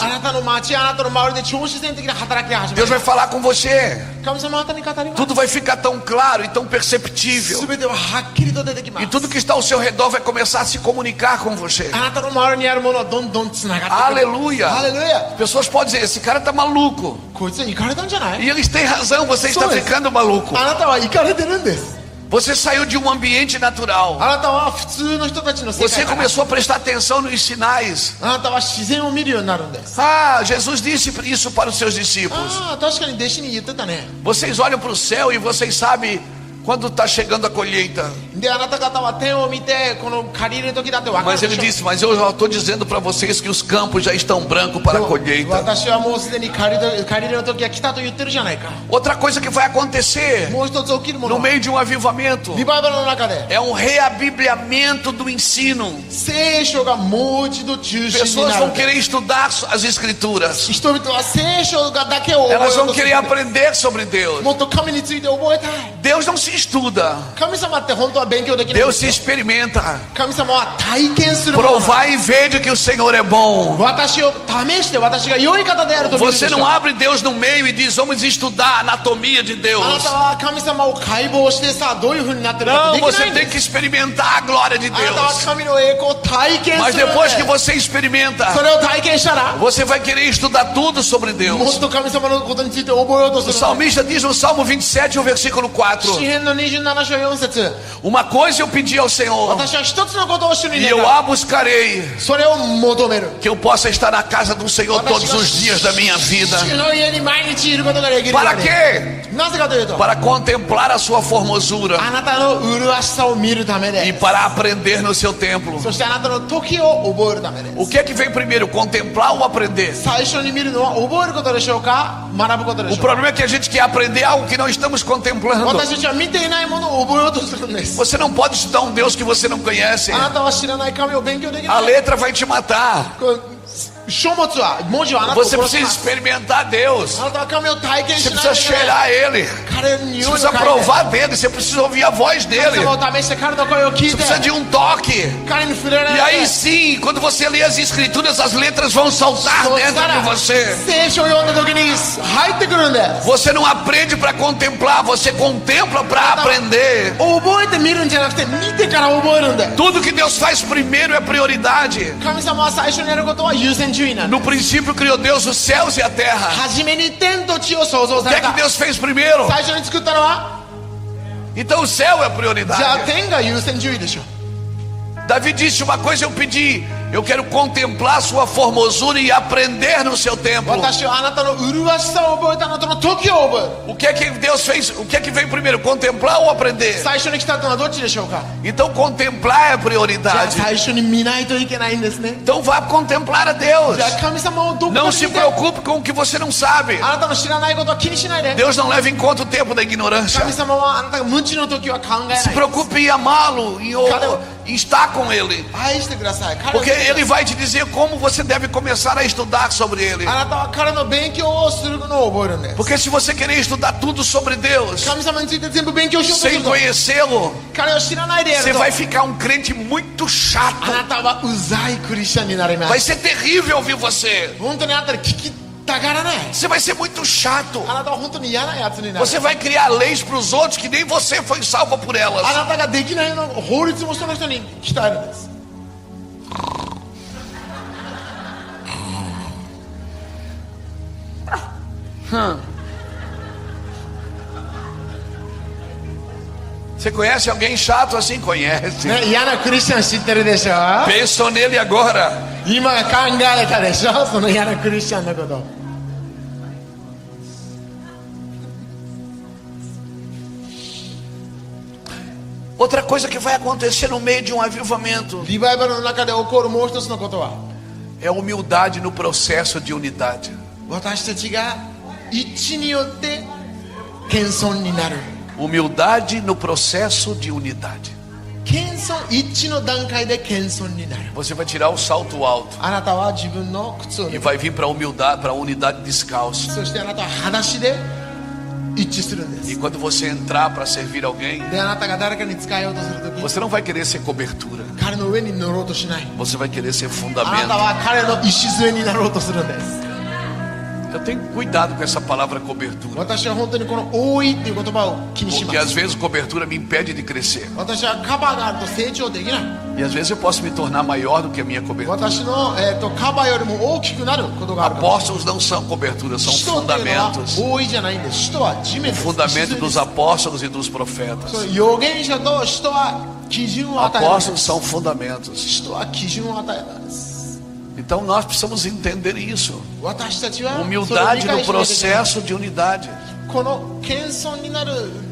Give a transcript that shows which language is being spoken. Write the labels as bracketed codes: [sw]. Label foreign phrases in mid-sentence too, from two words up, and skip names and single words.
[ja] あなたの街あなたの周りで超自然的な働きが始ま [pt] Deus [ja] る [pt] vai falar com você. [ja] 神様あなたに語ります [pt] Tudo vai ficar tão claro e tão perceptível. [ja] 全てははっきりと出てきま [pt] E [ja] す [pt] tudo que está ao seu redor vai começar a se comunicar com você. [ja] あなたの周りにあるものはどんどんつながってくる [pt] Aleluia. [ja] ハレルヤ [pt] Pessoas podem dizer, esse cara tá maluco. [ja] こいつは行かれたんじゃない [pt] E eles têm razão, você está Sou esse. ficando maluco. [ja] あなたは行かれてるんです [pt] Você saiu de um ambiente natural. [ja] あなたは普通の人たちの世 [pt] Você [ja] 界から [pt] começou a prestar atenção nos sinais. [ja] あなたは自然を見るようになるんです [pt] Ah, Jesus disse isso para os seus discípulos. [ja] ああ確かに弟子に言ってたね [pt] Vocês olham para o céu e vocês sabem quando está chegando a colheita. [ja] であなた方は天を見てこの借り入れる時だって分かる [pt] Mas [ja] で [pt] ele [ja] しょ [pt] disse, mas eu já estou dizendo para vocês que os campos já estão brancos para a colheita. [ja] 私はもうすでに借り入れの時が来たと言ってるじゃないか [pt] Outra coisa que vai acontecer [ja] もう一つ起きるも [pt] no [ja] の [pt] meio de um avivamento [ja] リバイバルの中で [pt] é um reabibliamento do ensino. [ja] 聖書がもう一度中心に [pt] Pessoas [ja] な [pt] vão [ja] る [pt] querer estudar as escrituras. [ja] 人々は聖書がだけを覚えよ [pt] Elas [ja] う [pt] vão [ja] とする [pt] querer aprender sobre Deus. [ja] もっと神について覚えたい [pt] Deus não se estuda, [ja] 神様って本当は勉強できないん [pt] Deus [ja] です [pt] se [ja] よ [pt] experimenta. [ja] 神様は体験するものなんです [pt] Provar e ver de que o Senhor é bom. [ja] 私を試して私が良い方であると見るでし [pt] Você [ja] ょ [pt] não abre Deus no meio e diz, vamos estudar a anatomia de [ja] あな [pt] Deus. [ja] たは神様を解剖してさどういう風になってるか [pt] Não, [ja] ってできな [pt] você [ja] いんで [pt] tem [ja] す [pt] que experimentar a glória de [ja] あなたは [pt] Deus. [ja] 神の栄光を体験 [pt] Mas [ja] するん [pt] depois que [ja] で [pt] você experimenta, [ja] それを体験したら [pt] você vai querer estudar tudo sobre [ja] も [pt] Deus. [ja] っと神様のことについて覚えようと [pt] O [ja] する [pt] salmista diz no Salmo 27, o versículo 4: [ja] 詩編の27章4節 [pt] Uma coisa eu pedi ao Senhor, [ja] 私は一つのことを主に [pt] e [ja] 願 [pt] eu [ja] う [pt] a buscarei, [ja] それを求める [pt] que eu possa estar na casa do Senhor todos os dias da minha vida. [ja] 主の家に毎日いることができるよ [pt] Para [ja] うに [pt] quê? [ja] なぜかというと [pt] Para contemplar a sua formosura [ja] あなたの麗しさを見るため [pt] e [ja] で [pt] para aprender no seu templo. [ja] そしてあなたの時を覚えるためで [pt] O que é que vem primeiro, contemplar ou aprender? [ja] 最初に見るのは覚えることでしょうか学ぶことで [pt] O [ja] しょうか [pt] problema é que a gente quer aprender algo que não estamos contemplando. [ja] 私たちは見ていないものを覚えようとするんです [pt] Você não pode estudar um Deus que você não conhece. [ja] あなたは知らない神を勉強でき [pt] A [ja] ない [pt] letra vai te matar. [ja] こう書物は文字はあなたを [pt] Você [ja] 殺し [pt] precisa [ja] ます [pt] experimentar Deus. [ja] あなたは神を体験 [pt] Você [ja] しない [pt] precisa [ja] といけない [pt] cheirar Ele. [ja] 彼の匂 [pt] Você [ja] いを [pt] precisa [ja] 嗅いで [pt] provar dele. Você precisa ouvir a voz [ja] 神 [pt] dele. [ja] 様を試して彼の声を聞い [pt] Você [ja] て [pt] precisa de um toque. [ja] 彼に触れら [pt] E [ja] れ [pt] aí [ja] て [pt] sim, quando você lê as escrituras, as letras vão saltar [ja] そし [pt] dentro [ja] た [pt] de [ja] ら [pt] você. [ja] 聖書を読んだ時に入ってくるんです [pt] Você não aprende para contemplar, você contempla para aprender. [ja] 覚えて見るんじゃなくて見てから覚えるんです [pt] Tudo que Deus faz primeiro é prioridade. [ja] 神様は最初にやることは優先順位なんです [pt] No princípio criou Deus os céus e a terra. [ja] 初めに天と地を創造 [pt] O [ja] さ [pt] que [ja] れ [pt] é que [ja] た [pt] Deus fez primeiro? [ja] 最初に作ったのは [pt] Então o céu é a [ja] じゃあ [pt] prioridade. [ja] 天が優先順位でしょ [pt] Davi disse: uma coisa eu pedi, eu quero contemplar sua formosura e aprender no seu templo. [ja] 私はあなたの麗しさを覚えたあなたの時を覚える [pt] O que é que Deus fez? O que é que veio primeiro? Contemplar ou aprender? [ja] 最初に来たのはどっちでしょうか [pt] Então contemplar é a [ja] じゃあ [pt] prioridade. [ja] 最初に見ないといけないんですね [pt] Então vá contemplar a Deus. [ja] じゃあ神様をどこか [pt] Não [ja] で [pt] se [ja] 見て [pt] preocupe com o que você não sabe. [ja] あなたの知らないことは気にしないで [pt] Deus não leva em conta o tempo da ignorância. [ja] 神様はあなたが無知の時は考えない [pt] Se preocupe em amá-lo, em estar com ele. [ja] 愛してください彼を [pt] Porque ele vai te dizer como você deve começar a estudar sobre ele. [ja] あなたは彼の勉強をするのを覚えるんです [pt] Porque se você querer estudar tudo sobre Deus [ja] 神様について全部勉強しようとす [pt] sem [ja] ると [pt] conhecê-lo, [ja] 彼を知らないでや [pt] você [ja] ると [pt] vai ficar um crente muito [ja] あ [pt] chato. [ja] なたはうざいクリスチャンになりま [pt] Vai [ja] す [pt] ser terrível ouvir você. [ja] 本当にあなたに聞きたがらない [pt] Você vai ser muito chato. [ja] あなたは本当に嫌なやつになる [pt] Você vai criar leis para os outros que nem você foi salvo por [ja] あ [pt] elas. [ja] なたができないのを法律もその人に鍛えるんです [pt] Você conhece alguém chato assim? Conhece. [ja] ね、嫌なクリスチャン知ってるでしょ [pt] Pensou nele agora. [ja] 今考えたでしょその嫌なクリスチャンのこと [pt] Outra coisa que vai acontecer no meio de um avivamento [ja] リバイバルの中で起こるもう一つのことは [pt] é humildade no processo de unidade. [ja] 私たちが一致によって謙遜になる [pt] Humildade no processo de unidade. [ja] 謙遜一致の段階で謙遜になる [pt] Você vai tirar o salto alto [ja] あなたは自分の靴を [pt] e [ja] 脱ぐ [pt] vai vir para a humildade, para a unidade descalço. [ja] そしてあなたは裸足で一致するんで [pt] E [ja] す [pt] quando você entrar para servir alguém, [ja] であなたが誰かに使えようとするとき [pt] você não vai querer ser cobertura. [ja] 彼の上に乗ろうとしない [pt] Você vai querer ser [ja] あな [pt] fundamento. [ja] たは彼の礎になろうとするんです [pt] Eu tenho cuidado com essa palavra cobertura. [ja] 私は本当にこの多いっていう言葉を気にしま [pt] Porque às [ja] す [pt] vezes cobertura me impede de crescer. [ja] 私はカバーがあると成長できない [pt] E às vezes eu posso me tornar maior do que a minha cobertura. [ja] 私の、カバーよりも大きくなることがあるから [pt] Apóstolos não são coberturas, são [ja] 使徒っていうのは [pt] fundamentos. [ja] 多いじゃないんです使徒は地面です [pt] Fundamento [ja] 礎 [pt] dos [ja] です [pt] apóstolos e dos profetas. [ja] そう預言者と使徒は基準を与えるんで [pt] Apóstolos [ja] す [pt] são fundamentos. [ja] 使徒は基準を与えるんです [pt] Então nós precisamos entender isso. [ja] 私たちはそれを理 [pt] Humildade [ja] 解 [pt] no [ja] しないといけない [pt] processo de unidade.